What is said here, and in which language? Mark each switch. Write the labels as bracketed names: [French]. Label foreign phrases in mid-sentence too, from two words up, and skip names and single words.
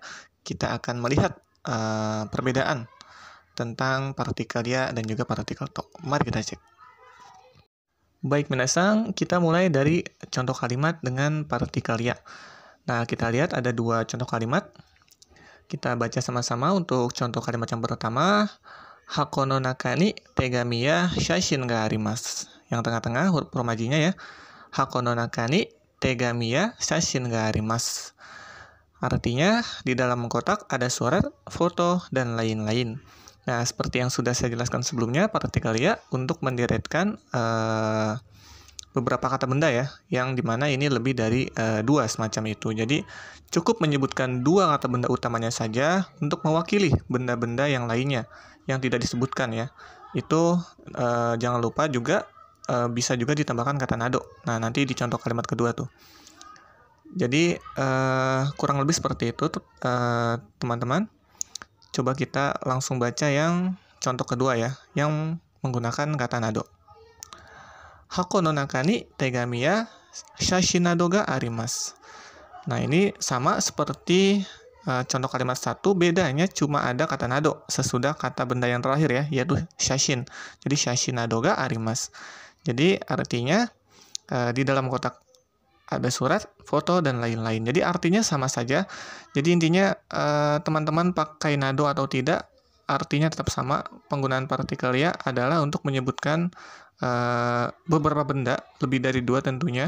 [Indonesian] Kita akan melihat perbedaan tentang partikel ya dan juga partikel to. Mari kita cek. Baik minasan, kita mulai dari contoh kalimat dengan partikel ya. Nah, kita lihat ada 2 contoh kalimat. Kita baca sama-sama untuk contoh kalimat yang pertama. [Japanese] 箱の中に手紙や写真があります. [Indonesian] Yang tengah-tengah huruf romajinya ya. [Japanese] 箱の中に手紙や写真があります. [Indonesian] Artinya, di dalam kotak ada surat, foto, dan lain-lain. Nah, seperti yang sudah saya jelaskan sebelumnya, partikel ya untuk menderetkan beberapa kata benda ya, yang dimana ini lebih dari 2 semacam itu. Jadi, cukup menyebutkan 2 kata benda utamanya saja untuk mewakili benda-benda yang lainnya yang tidak disebutkan ya. Itu jangan lupa juga bisa juga ditambahkan kata nado. Nah, nanti di contoh kalimat kedua tuh. Jadi, kurang lebih seperti itu teman-teman. Coba kita langsung baca yang contoh kedua ya, yang menggunakan kata nado. [Japanese] 箱の中に手紙や写真などがあります. [Indonesian] Nah, ini sama seperti contoh kalimat 1, bedanya cuma ada kata nado sesudah kata benda yang terakhir ya, yaitu shashin. [Japanese] Jadi 写真などがあります. [Indonesian] Jadi artinya di dalam kotak ada surat, foto, dan lain-lain. Jadi artinya sama saja. Jadi intinya teman-teman pakai nado atau tidak, artinya tetap sama. Penggunaan partikel ya adalah untuk menyebutkan beberapa benda, lebih dari 2 tentunya.